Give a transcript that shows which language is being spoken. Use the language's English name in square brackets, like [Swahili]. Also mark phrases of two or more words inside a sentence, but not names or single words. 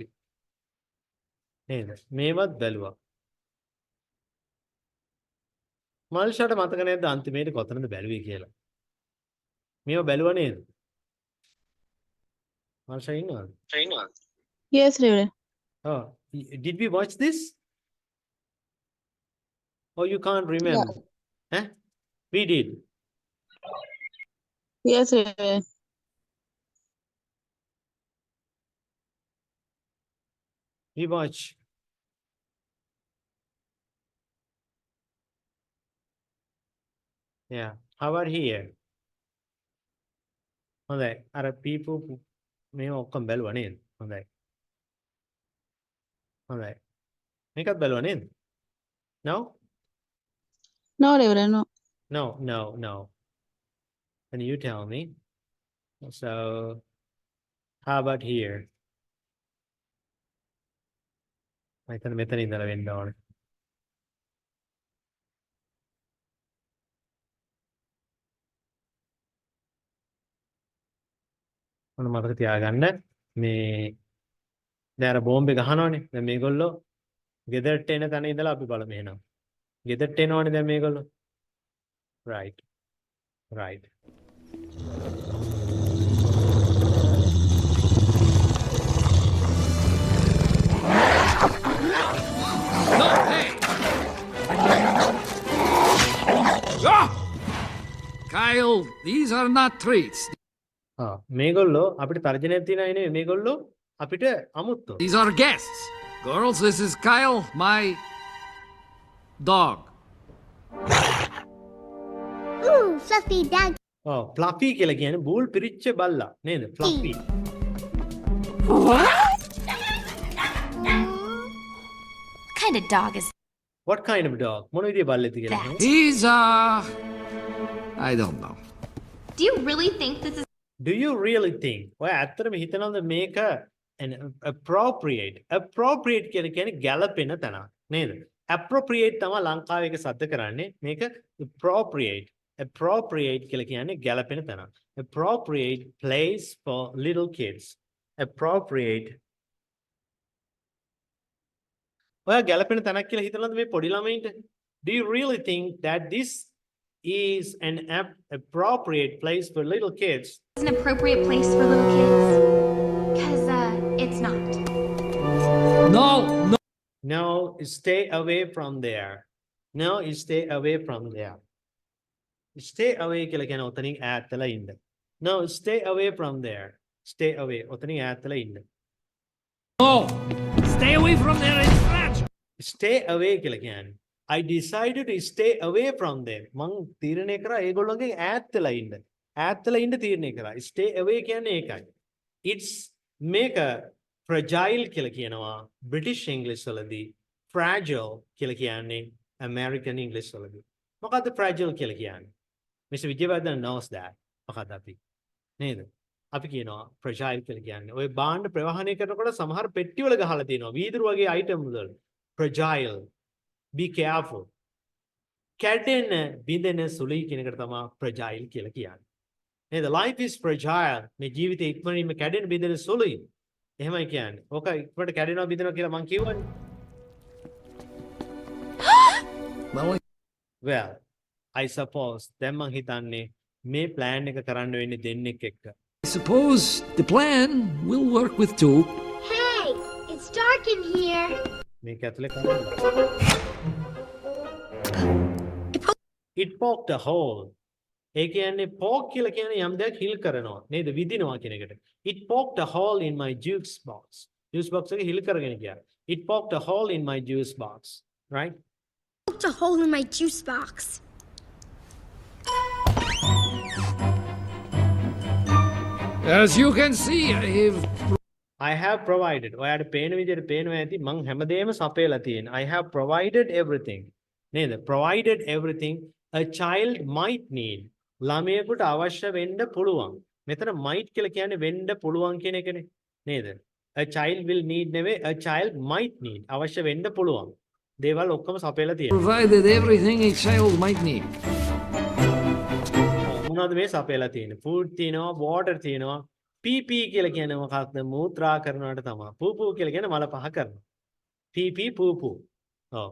[Sinhala] නේද? මේවත් බැලුවා. මල්ෂාට මතක නැද්ද අන්තිමේට කොතනද බැලුවේ කියලා? මේවා බැලුවා නේද? මල්ෂා ඉන්නවද? [English] Yes, Reverend. Oh, did we watch this? Oh, you can't remember. Huh? We did. Yes, Reverend. We watch. Yeah. How about here? [Sinhala] හොඳයි. අර people මේව ඔක්කොම බැලුවා නේද? හොඳයි. හොඳයි. මේකත් බැලුවා නේද? [English] No? No, Reverend, no. No. Can you tell me? So, how about here? [Sinhala] මෙතන ඉඳලා වෙන්න ඕනේ. මොන මතක තියාගන්න මේ දැන් අර බෝම්බේ ගහනවනේ. දැන් මේගොල්ලෝ ගෙදරට එන තැන ඉඳලා අපි බලමු එහෙනම්. ගෙදරට එනවනේ දැන් මේගොල්ලෝ. [English] Right. No, hey! Ah! Kyle, these are not treats. [Sinhala] මේගොල්ලෝ අපිට තර්ජනයක් තියන අය නෙවෙයි මේගොල්ලෝ අපිට අමුත්තෝ. [English] These are guests. Girls, this is Kyle, my dog. Ooh, fluffy dog. [Sinhala] Fluffy කියලා කියන්නේ බූල් පිරිච්ච බල්ලා නේද? [English] Fluffy. What kind of dog is What kind of dog? [Sinhala] මොන විදිහේ බල්ලෙක්ද කියලා. [English] He's I don't know. Do you really think this is Do you really think? [Sinhala] ඔය ඇත්තටම හිතනවද මේක [English] an appropriate [Sinhala] කියලා කියන්නේ ගැළපෙන තැනක් නේද? Appropriate තමයි ලංකාවේ එක සද්ද කරන්නේ. මේක appropriate කියලා කියන්නේ ගැළපෙන තැනක්. [English] Appropriate place for little kids. Appropriate. [Sinhala] ඔයා ගැළපෙන තැනක් කියලා හිතනවද මේ පොඩි ළමයින්ට? [English] Do you really think that this is an appropriate place for little kids? an appropriate place for little kids? Because it's not. No, no. No, stay away from there. No, stay away from there. Stay away [Sinhala] කියලා කියන ඔතනින් ඈත්ලා ඉන්න. [English] No, stay away from there. Stay away. [Sinhala] ඔතනින් ඈත්ලා ඉන්න. [English] No. Stay away from there. It's French. Stay away [Sinhala] කියලා කියන්නේ. [English] I decided to stay away from them. [Sinhala] මං තීරණය කරා ඒගොල්ලෝගෙන් ඈත්ලා ඉන්න. ඈත්ලා ඉන්න තීරණය කරා. [English] Stay away [Sinhala] කියන්නේ ඒකයි. [English] It's make a fragile [Sinhala] කියලා කියනවා [English] British English වලදී. [Sinhala] Fragile කියලා කියන්නේ [English] American English [Sinhala] වලදී. මොකද්ද fragile කියලා කියන්නේ? [English] Mr. Vijayawardena knows that. [Sinhala] මොකද්ද අපි? නේද? අපි කියනවා fragile කියලා කියන්නේ. ඔය බාණ්ඩ ප්‍රවාහනය කරනකොට සමහර පෙට්ටි වල ගහලා තියෙනවා. වීදුරු වගේ item වල. [English] Fragile. Be careful. [Sinhala] කැඩෙන බිඳෙන සුළුයි කියන එකට තමයි fragile කියලා කියන්නේ. නේද? [English] Life is fragile. [Sinhala] මේ ජීවිතේ ඉක්මනින්ම කැඩෙන බිඳෙන සුළුයි. එහෙමයි කියන්නේ. ඕක ඉක්මනට කැඩෙනවා බිඳෙනවා කියලා මං කියවනේ. [English] Well, I suppose [Sinhala] දැන් මං හිතන්නේ මේ plan එක කරන්න වෙන්නේ දෙන්නෙක් එක්ක. [English] I suppose the plan will work with two. Hey, it's dark in here. [Sinhala] මේක ඇතුලේ කරන්න. [English] It poked a hole. [Sinhala] ඒ කියන්නේ poke කියලා කියන්නේ යම් දෙයක් හිල් කරනවා නේද? විදිනවා කියන එකට. [English] It poked a hole in my juice box. Juice box [Sinhala] එක හිල් කරගෙන ගියා. [English] It poked a hole in my juice box. Right? Poked a hole in my juice box. As you can see, I have provided. [Sinhala] ඔයාට පේන විදිහට පේනවා ඇති මං හැමදේම සපයලා තියෙනවා. [English] I have provided everything. [Sinhala] නේද? [English] Provided everything a child might need. [Sinhala] ළමයෙකුට අවශ්‍ය වෙන්න පුළුවන්. මෙතන might කියලා කියන්නේ වෙන්න පුළුවන් කියන එකනේ. නේද? [English] A child will need නෙවෙයි a child might need. [Sinhala] අවශ්‍ය වෙන්න පුළුවන්. දේවල් ඔක්කොම සපයලා තියෙනවා. [English] provided everything a child might need. [Sinhala] මොනවද මේ සපයලා තියෙන්නේ? food තියෙනවා, water තියෙනවා. PP කියලා කියන්නේ මොකක්ද? මූත්‍රා කරනවට තමයි. පූපු කියලා කියන්නේ මල පහ කරනවා. PP පූපු. ඔව්.